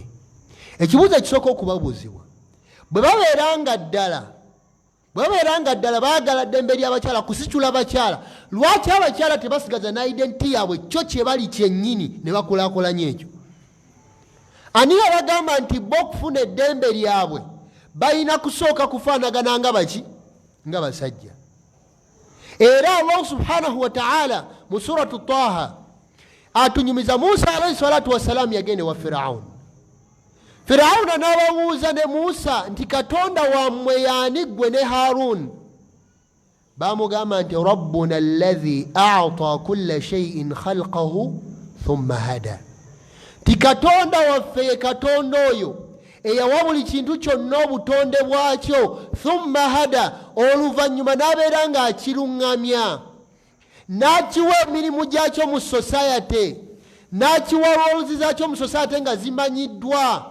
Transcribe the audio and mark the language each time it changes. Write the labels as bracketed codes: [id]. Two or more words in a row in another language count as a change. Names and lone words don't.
[lg] Ekibuuzo ekisooka okubabuuzibwa bwe babeeranga ddala baagala ddembe ly'abakyala kusitula bakyala, lwaki abakyala tebasigaza n'identity yaabwe kyo kye bali kyennyini ne bakulaakulanya ekyo? Ani yabagamba nti bo okufuna eddembe lyabwe balina kusooka kufaanagana nga baki? Nga basajja. Era Allah [ar] سبحانه وتعالى [lg] mu suratu Taha atunyumiza Musa [ar] عليه الصلاة والسلام [lg] yagende wa Firawuni. Firawuna n'ababuuza ne Musa nti Katonda wammwe y'ani ggwe ne Harun? Bamugamba nti [ar] ربنا الذي أعطى كل شيء خلقه ثم هدى. [lg] Ti Katonda waffe ye Katonda oyo eyawa buli kintu kyonna obutonde bwakyo, [ar] ثم هدى, [lg] oluvannyuma n'abeera ng'akiruŋŋamya n'akiwa emirimu gyakyo mu society, n'akiwa olwoluzi zaakyo mu society nga zimanyiddwa.